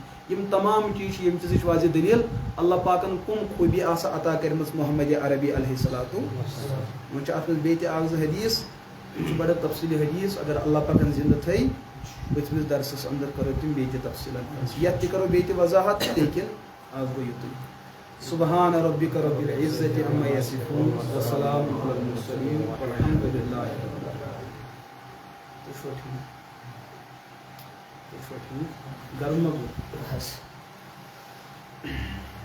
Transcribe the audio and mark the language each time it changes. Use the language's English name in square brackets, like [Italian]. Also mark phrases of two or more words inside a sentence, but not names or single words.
[Kashmiri] یم تمام چیز یم چیزٕچ واضح دلیل اللہ پاکن کم خوبی آسا عطا کرمژ محمد عربی [Arabic] علیہ الصلوۃ والسلام. [Kashmiri] وۄنۍ چھُ اتھ منٛز بیٚیہِ تہِ اکھ زٕ حدیث یہِ چھُ بڑٕ تفصیلی حدیث اگر اللہ پاکن زندہ تھٲے پٔتمِس درسس اندر کرو تِم بیٚیہِ تہِ تفصیلن یتھ تہِ کرو بیٚیہِ تہِ وضاحت لیکن آز گوٚو یُتُے. [Arabic] سبحان ربک رب العزة عما یصفون وسلام علی المرسلین والحمد للہ رب العالمین. [Kashmiri] تُہۍ چھُوا ٹھیٖک گرم ما گوٚو